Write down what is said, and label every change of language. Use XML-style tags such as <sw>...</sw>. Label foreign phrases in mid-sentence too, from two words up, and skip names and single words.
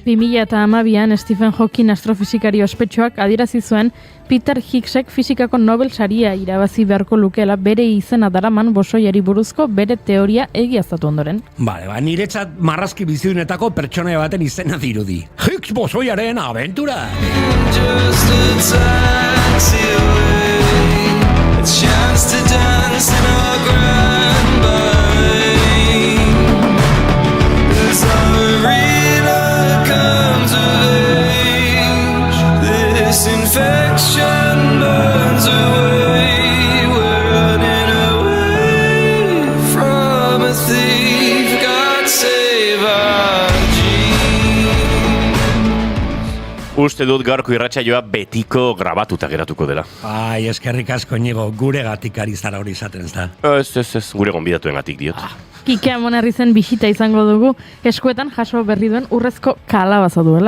<eu>2012an Stephen Hawking astrofizikari ospetsuak adierazi zuen Peter Higgsek fizikako Nobel saria irabazi beharko lukeela bere izena daraman bosoiari buruzko bere teoria egiaztatu ondoren. Bale, niretzat marrazki bizidunetako pertsonaia baten izena dirudi. Higgs bosoiaren abentura!</eu> <en>Just a taxi away, a chance to dance in our grand ballet. As our arena comes of age, this infection burns away. We're running away from a thief. God save our</en> <eu>Uste dut gaurko irratsaioa betiko grabatuta geratuko dela. Ai, eskerrik asko Inigo, gure gatik ari zara hori izaten ez da. Ez, gure gonbidatuengatik diot. Kike Amonarrizen bisita izango dugu, eskuetan jaso berri duen urrezko kalabaza duela.</eu>